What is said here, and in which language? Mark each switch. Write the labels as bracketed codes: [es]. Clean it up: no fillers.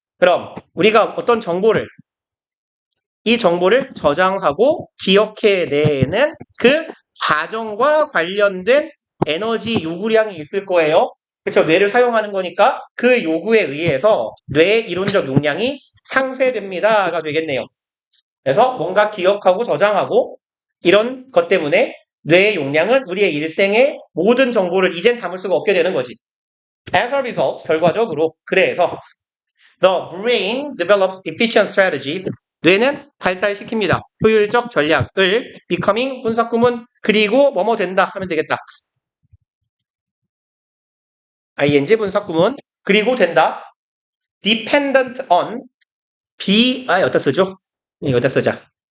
[ko] 그럼 우리가 어떤 정보를 이 정보를 저장하고 기억해내는 그 과정과 관련된 에너지 요구량이 있을 거예요. 그렇죠? 뇌를 사용하는 거니까 그 요구에 의해서 뇌의 이론적 용량이 상쇄됩니다가 되겠네요. 그래서 뭔가 기억하고 저장하고 이런 것 때문에 뇌의 용량은 우리의 일생의 모든 정보를 이젠 담을 수가 없게 되는 거지. [en] As a result, 결과적으로 그래서 The brain develops efficient strategies. [ko] 뇌는 발달시킵니다. 효율적 전략을 becoming 분석구문 그리고 뭐뭐 된다 하면 되겠다. ing 분사구문. 그리고 된다. dependent on 어디다 쓰죠? 이거 어디다 쓰자.